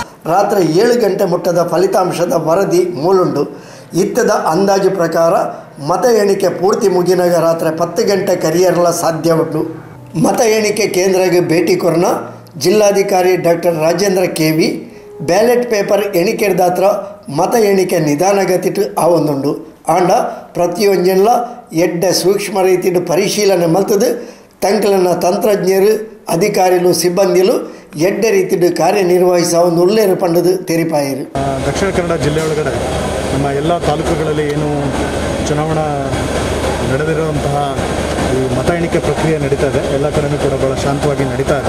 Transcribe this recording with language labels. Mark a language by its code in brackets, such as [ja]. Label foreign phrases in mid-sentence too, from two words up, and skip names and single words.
[tcy] ರಾತ್ರಿ 7 ಗಂಟೆ ಮುಟ್ಟದ ಫಲಿತಾಂಶದ ವರದಿ ಮೂಲುಂಡು. ಇತ್ತದ ಅಂದಾಜು ಪ್ರಕಾರ ಮತ ಎಣಿಕೆ ಪೂರ್ತಿ ಮುಗಿನಾಗ ರಾತ್ರಿ 10 ಗಂಟೆ ಕರಿಯರಲ ಸಾಧ್ಯ ಉಂಟು. ಮತ ಎಣಿಕೆ ಕೇಂದ್ರಕ್ಕೆ ಭೇಟಿ ಕೊರನ ಜಿಲ್ಲಾಧಿಕಾರಿ ಡಾಕ್ಟರ್ ರಾಜೇಂದ್ರ KV [en] ballot paper [tcy] ಎಣಿಕೆದಾತ್ರ ಮತ ಎಣಿಕೆ ನಿಧಾನಗತಿಟ್ಟು ಆವೊಂದುಂಡು. ಆಂಡ ಪ್ರತಿಯೊಂಜನ್ಲ ಎಡ್ಡ ಸೂಕ್ಷ್ಮ ರೀತಿಯ ಪರಿಶೀಲನೆ ಮಲ್ತದು ತಂಕಲನ ತಂತ್ರಜ್ಞರು ಅಧಿಕಾರಿಗಳು ಸಿಬ್ಬಂದಿಗಳು ಎಡ್ಡ ರೀತಿಯ [kn] ಕಾರ್ಯನಿರ್ವಹಿಸುವ ಒಂದು ಒಳ್ಳೆಯ [tcy] ಪಂಡದು ತೆರಿಪಾಯಿರು. [kn] ದಕ್ಷಿಣ ಕನ್ನಡ ಜಿಲ್ಲೆ ಒಳಗಡೆ ನಮ್ಮ ಎಲ್ಲ ತಾಲೂಕುಗಳಲ್ಲಿ ಏನು ಚುನಾವಣಾ ನಡೆದಿರುವಂತಹ ಈ ಮತ ಎಣಿಕೆ ಪ್ರಕ್ರಿಯೆ ನಡೀತಾ ಇದೆ. ಎಲ್ಲ ಕಡೆಯೂ ಕೂಡ ಭಾಳ ಶಾಂತವಾಗಿ ನಡೀತಾ ಇದೆ.